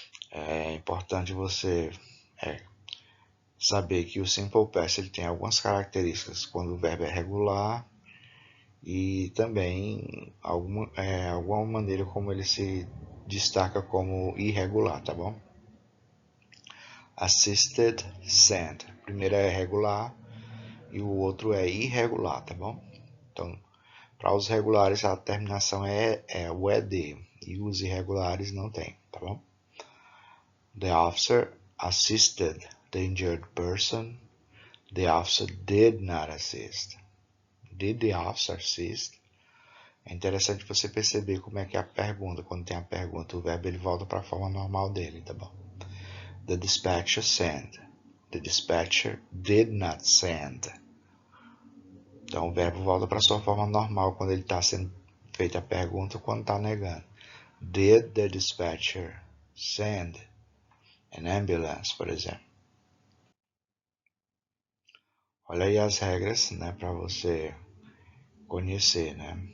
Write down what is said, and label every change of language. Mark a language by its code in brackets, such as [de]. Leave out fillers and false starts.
[pt] É importante você saber que o Simple Past ele tem algumas características quando o verbo é regular e também alguma maneira como ele se destaca como irregular, tá bom? [en] Assisted send. [pt] O primeiro é regular e o outro é irregular, tá bom? Então, para os regulares a terminação é o ed e os irregulares não tem, tá bom? [en] The officer assisted the injured person. The officer did not assist. Did the officer assist? [pt] É interessante você perceber como é que é a pergunta. Quando tem a pergunta, o verbo ele volta para a forma normal dele, tá bom? [en] The dispatcher sent. The dispatcher did not send. [pt] Então o verbo volta para sua forma normal quando ele está sendo feita a pergunta ou quando está negando. [en] Did the dispatcher send an ambulance, [pt] por exemplo? Olha aí as regras, né, para você conhecer, né?